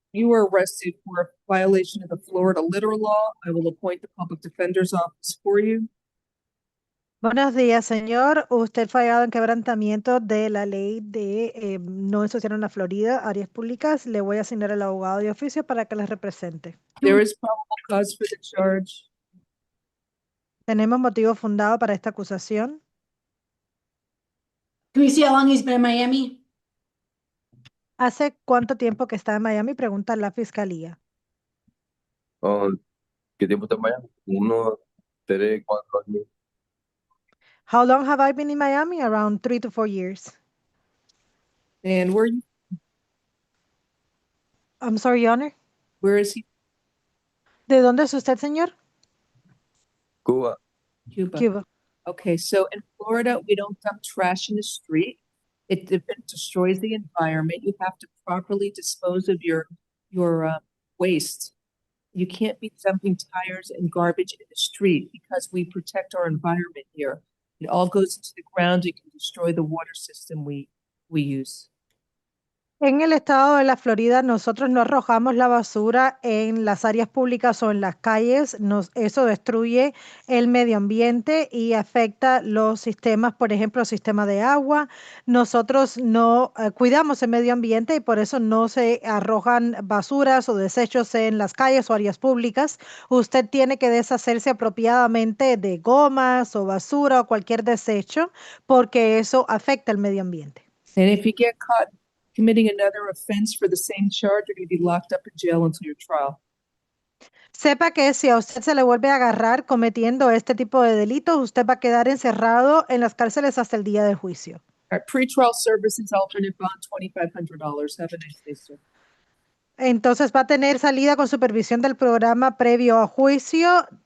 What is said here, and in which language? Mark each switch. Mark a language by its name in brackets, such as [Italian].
[English] You were arrested for a violation of the Florida litter law. I will appoint the public defender's office for you. [Spanish] Buenos días, señor. Usted fue hallado en quebrantamiento de la ley de no ensuciar en la Florida, áreas públicas. Le voy a asignar al abogado de oficio para que les represente. [English] There is probable cause for the charge. [Spanish] Tenemos motivo fundado para esta acusación. [English] Can we see how long he's been in Miami? [Spanish] ¿Hace cuánto tiempo que está en Miami? Pregunta la fiscalía. ¿Qué tiempo está en Miami? 1, 3, 4 años. [English] How long have I been in Miami? Around 3 to 4 years. And I'm sorry, Your Honor. where is he? [Spanish] ¿De dónde es usted, señor? Cuba. Cuba. Cuba. [English] Okay, so in Florida, we don't dump trash in the street. It destroys the environment. You have to properly dispose of your waste. You can't be dumping tires and garbage in the street because we protect our environment here. It all goes into the ground. It can destroy the water system we use. [Spanish] En el estado de la Florida, nosotros no arrojamos la basura en las áreas públicas o en las calles. Eso destruye el medio ambiente y afecta los sistemas, por ejemplo, el sistema de agua. Nosotros no cuidamos el medio ambiente y por eso no se arrojan basuras o desechos en las calles o áreas públicas. Usted tiene que deshacerse apropiadamente de gomas o basura o cualquier desecho porque eso afecta el medio ambiente. [English] And if you get caught committing another offense for the same charge, you're going to be locked up in jail until your trial. [Spanish] Sepa que si a usted se le vuelve a agarrar cometiendo este tipo de delitos, usted va a quedar encerrado en las cárceles hasta el día del juicio. [English] All right, pretrial services, alternate bond, $2,500. Have a nice day, sir. [Spanish] Entonces va a tener salida con supervisión del programa previo a juicio